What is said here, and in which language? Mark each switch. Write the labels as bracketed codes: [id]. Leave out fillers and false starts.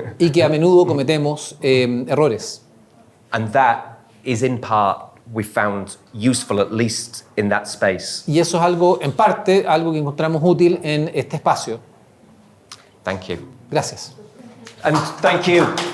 [es] Y que a menudo cometemos errores. [en] And that is in part we found useful, at least in that space. [es] Y eso es algo, en parte, algo que encontramos útil en este espacio. [en] Thank you. [es] Gracias. [en] And thank you.